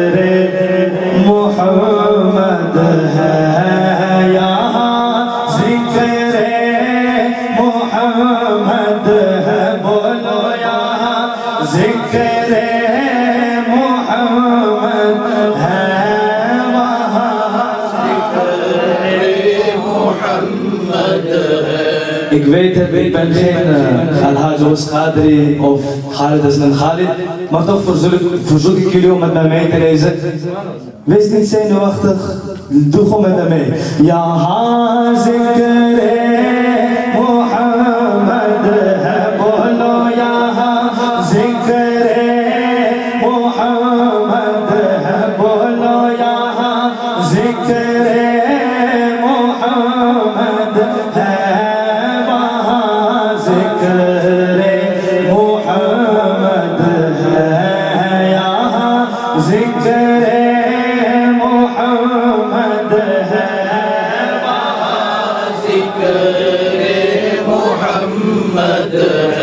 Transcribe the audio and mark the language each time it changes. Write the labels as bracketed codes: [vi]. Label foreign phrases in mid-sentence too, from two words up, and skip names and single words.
[ur] محمد ہے یہاں ذکر محمد ہے بولو یہاں ذکر محمد ہے وہاں [nl] Ik weet het, ik ben geen Alhaji Ous Qadri of Khalid Aslan Khalid, maar toch verzoek ik jullie om met mij mee te lezen. Wees niet zenuwachtig, doe gewoon met mij mee. Ja, [ur] ذکر محمد ہے بولو، یہاں ذکر محمد ہے بولو، یہاں ذکر محمد ہے، وہاں ذکر محمد ہے، یہاں ذکر محمد ہے، وہاں ذکر محمد ہے.